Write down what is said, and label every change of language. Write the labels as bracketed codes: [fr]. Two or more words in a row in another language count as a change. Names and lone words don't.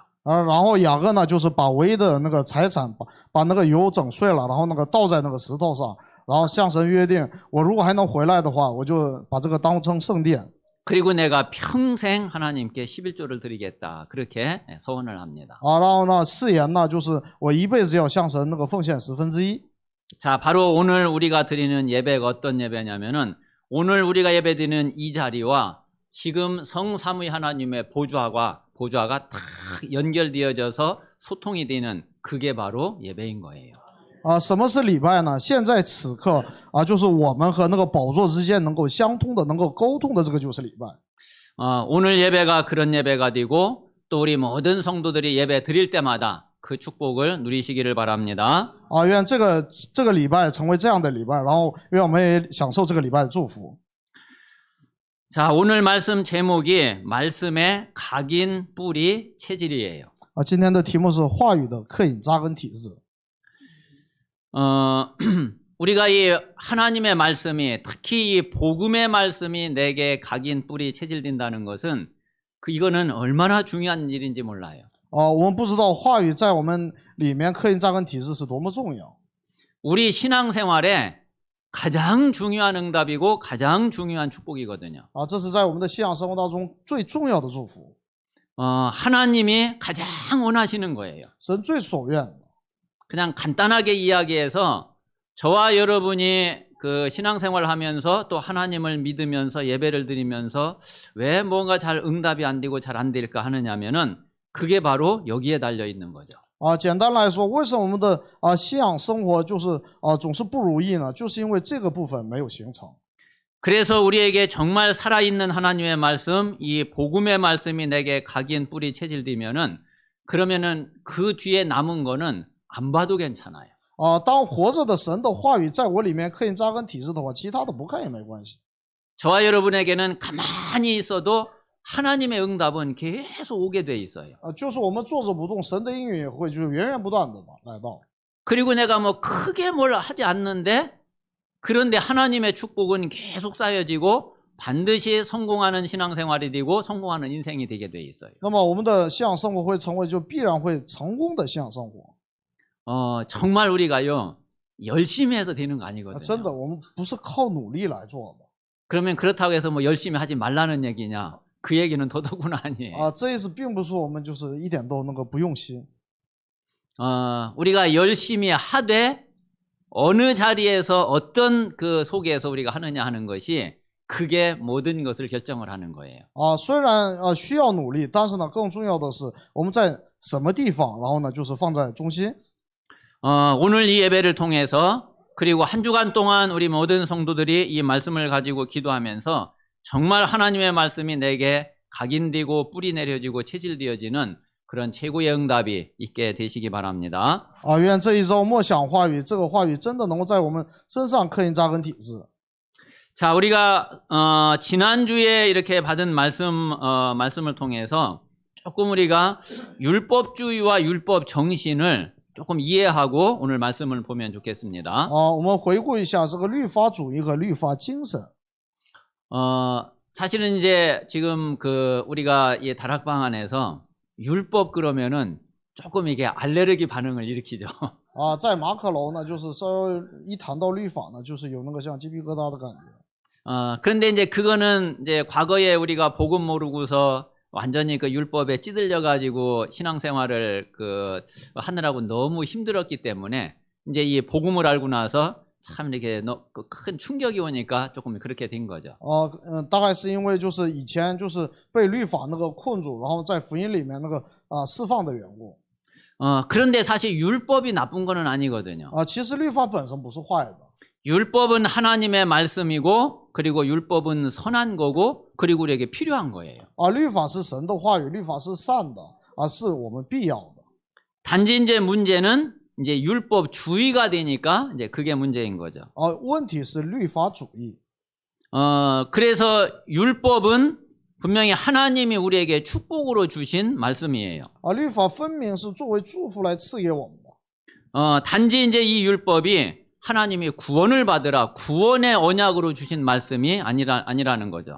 [zh] 然后雅各呢，就是把唯一的财产把油整碎了，然后倒在石头上，然后向神约定，我如果还能回来的话，我就把这个当成圣殿。 [ko] 그리고 내가 평생 하나님께 11조를 드리겠다. 그렇게 소원을 합니다. [zh] 然后呢，誓言呢，就是我一辈子要向神奉献1/10。 [ko] 자, 바로 오늘 우리가 드리는 예배가 어떤 예배냐면은 오늘 우리가 예배드리는 이 자리와 지금 성삼위 하나님의 보좌가 딱 연결되어져서 소통이 되는 그게 바로 예배인 거예요. [zh] 什么是礼拜呢？现在此刻就是我们和宝座之间能够相通的、能够沟通的，这个就是礼拜。 [ko] 오늘 예배가 그런 예배가 되고 또 우리 모든 성도들이 예배 드릴 때마다 그 축복을 누리시기를 바랍니다. [zh] 愿这个礼拜成为这样的礼拜，然后愿我们也享受这个礼拜的祝福。 [ko] 자, 오늘 말씀 제목이 말씀의 각인 뿌리 체질이에요. [zh] 今天的题目是话语的刻印扎根体制。 [ko] 우리가 이 하나님의 말씀이 특히 이 복음의 말씀이 내게 각인 뿌리 체질된다는 것은 이거는 얼마나 중요한 일인지 몰라요. [zh] 我们不知道话语在我们里面刻印扎根体制是多么重要。 [ko] 우리 신앙생활에 가장 중요한 응답이고 가장 중요한 축복이거든요. [zh] 这是在我们的信仰生活当中最重要的祝福。 [ko] 하나님이 가장 원하시는 거예요. [zh] 神最所愿的。 [ko] 그냥 간단하게 이야기해서 저와 여러분이 그 신앙생활을 하면서 또 하나님을 믿으면서 예배를 드리면서 왜 뭔가 잘 응답이 안 되고 잘 안 될까 하느냐면은 그게 바로 여기에 달려 있는 거죠. [zh] 简单来说，为什么我们的信仰生活就是总是不如意呢？就是因为这个部分没有形成。 [ko] 그래서 우리에게 정말 살아있는 하나님의 말씀, 이 복음의 말씀이 내게 각인 뿌리 체질되면은 그러면은 그 뒤에 남은 거는 안 봐도 괜찮아요. [zh] 当活着的神的话语在我里面刻印扎根体制的话，其他的不看也没关系。 [ko] 저와 여러분에게는 가만히 있어도 하나님의 응답은 계속 오게 돼 있어요. [zh] 就是我们坐着不动，神的应允也会就是源源不断的来到。 [ko] 그리고 내가 뭐 크게 뭘 하지 않는데 그런데 하나님의 축복은 계속 쌓여지고 반드시 성공하는 신앙생활이 되고 성공하는 인생이 되게 돼 있어요. [zh] 那么我们的信仰生活会成为就必然会成功的信仰生活。 [ko] 정말 우리가요 열심히 해서 되는 거 [zh] 真 [ko] 아니거든요. [zh] 的，我们不是靠努力来做的。 [ko] 그러면 그렇다고 해서 뭐 열심히 하지 말라는 얘기냐? 그 얘기는 도덕은 아니에요. [zh] 这意思并不是说我们就是一点都那个不用心。 [ko] 우리가 열심히 하되 어느 자리에서 어떤 그 속에서 우리가 하느냐 하는 것이 그게 모든 것을 결정을 하는 거예요. [zh] 虽然需要努力，但是呢，更重要的是我们在什么地方，然后呢，就是放在中心。 [ko] 오늘 이 예배를 통해서 그리고 한 주간 동안 우리 모든 성도들이 이 말씀을 가지고 기도하면서 정말 하나님의 말씀이 내게 각인되고 뿌리 내려지고 체질되어지는 그런 최고의 응답이 있게 되시기 바랍니다. [zh] 愿这一周默想话语，这个话语真的能够在我们身上刻印扎根体质。 [ko] 자, 우리가 지난주에 이렇게 받은 말씀을 통해서 조금 우리가 율법주의와 율법 정신을 조금 이해하고 오늘 말씀을 보면 좋겠습니다. [zh] 我们回顾一下这个律法主义和律法精神。 [ko] 사실은 이제 지금 우리가 이 다락방 안에서 율법 그러면은 조금 이게 알레르기 반응을 일으키죠. [zh] 在马可楼呢，就是稍微一谈到律法呢，就是有那个像鸡皮疙瘩的感觉。 [ko] 그런데 이제 그거는 이제 과거에 우리가 복음 모르고서 완전히 그 율법에 찌들려 가지고 신앙생활을 하느라고 너무 힘들었기 때문에 이제 이 복음을 알고 나서 참 이렇게 큰 충격이 오니까 조금 그렇게 된 거죠. [zh] 大概是因为就是以前就是被律法那个困住，然后在福音里面那个释放的缘故。 [ko] 그런데 사실 율법이 나쁜 거는 아니거든요. [zh] 其实律法本身不是坏的。 [ko] 율법은 하나님의 말씀이고 그리고 율법은 선한 거고 그리고 우리에게 필요한 거예요. [zh] 律法是神的话语，律法是善的，是我们必要的。 [ko] 단지 이제 문제는 이제 율법주의가 되니까 이제 그게 문제인 거죠. [zh] 问题是律法主义。 [ko] 그래서 율법은 분명히 하나님이 우리에게 축복으로 주신 말씀이에요. [zh] 律法分明是作为祝福来赐给我们的。 [ko] 단지 이제 이 율법이 하나님이 구원을 받으라 구원의 언약으로 주신 말씀이 아니라는 거죠.